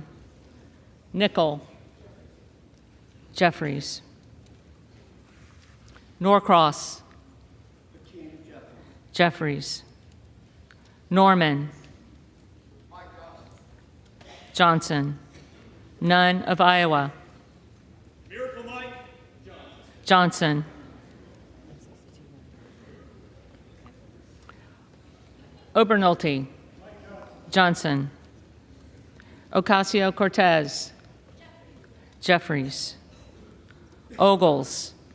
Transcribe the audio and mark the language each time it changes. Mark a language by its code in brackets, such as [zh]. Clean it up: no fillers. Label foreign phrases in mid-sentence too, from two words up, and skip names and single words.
[en] Nickel. Jeffries. Norcross. Jeffries. Norman. Johnson. Nunn of Iowa. Miracle Mike Johnson. Obernolte. Johnson. Ocasio-Cortez. Jeffries. Ogles.